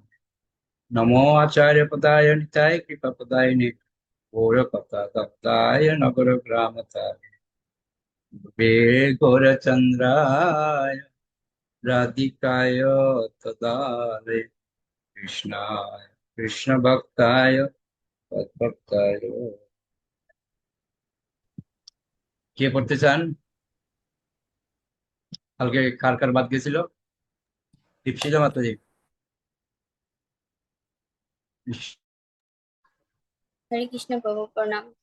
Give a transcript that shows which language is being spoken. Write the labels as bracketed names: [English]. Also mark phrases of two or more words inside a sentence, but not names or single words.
[Sanskrit] नमो आचार्य पदाय निताय कृपा पदाय गौरकथा दत्ताय नगर ग्रामताय वे गौरचंद्राय राधिकाय तदालय कृष्णाय कृष्ण भक्ताय तद्भक्ताय। [Bangla] কে পড়তে চান? কালকে কার কার বাদ গেছিল? দীপশিতা মাতাজি। হরে কৃষ্ণ প্রভু প্রণাম।